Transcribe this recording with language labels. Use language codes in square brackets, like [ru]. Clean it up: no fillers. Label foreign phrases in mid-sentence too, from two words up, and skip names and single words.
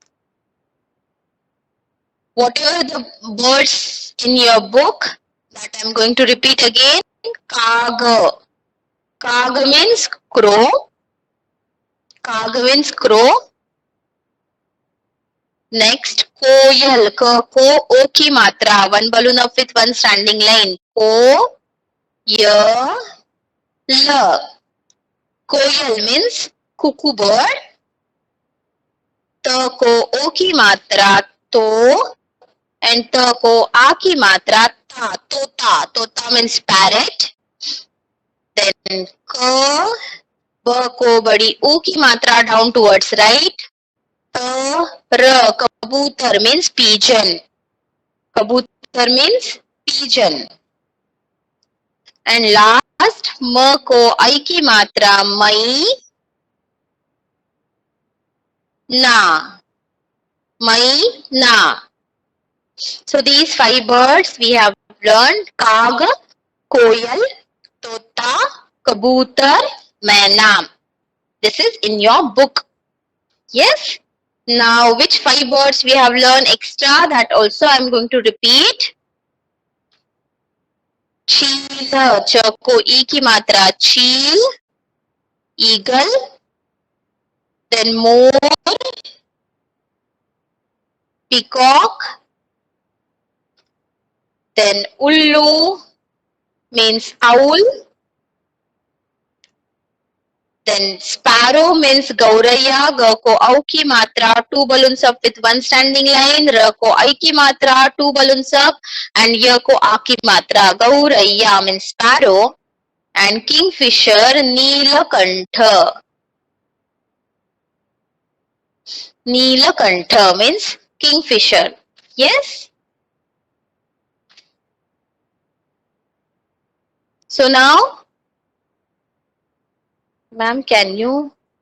[en] Whatever the birds in your book, that I'm going to repeat again. Kaga. Kaga means crow. Kaga means crow. Next, [hi] koyal. को ओ की मात्रा. [en] One balloon up with one standing line. [hi] को या ला. [en] Koyal means cuckoo bird. [hi] त को ओ की मात्रा तो, [en] and [hi] त को आ की मात्रा ता. [en] Tota. Tota means parrot. [hi] Then ka ब को बड़ी ऊ की मात्रा [en] down towards right. र कबूतर मीन्स pigeon. कबूतर means pigeon. and last [hi] म को आई की मात्रा मई ना. मई ना. [en] So these 5 birds we have learned: [hi] काग, कोयल, तोता, कबूतर, मैना. [en] This is in your book. Yes. Now which 5 birds we have learned extra, that also I am going to repeat. [hi] चील, च को ई की मात्रा चील, [en] eagle, then मोर, peacock, then ullu means owl, then sparrow means gauraya, [hi] ग को औ की मात्रा [en] 2 balloons up with 1 standing line, [hi] र को ऐ की मात्रा [en] 2 balloons up, and [hi] य को आ की मात्रा गौरैया [en] means sparrow, and kingfisher [hi] neelakantha. [en] Neelakantha means kingfisher. Yes. So now, ma'am, can you?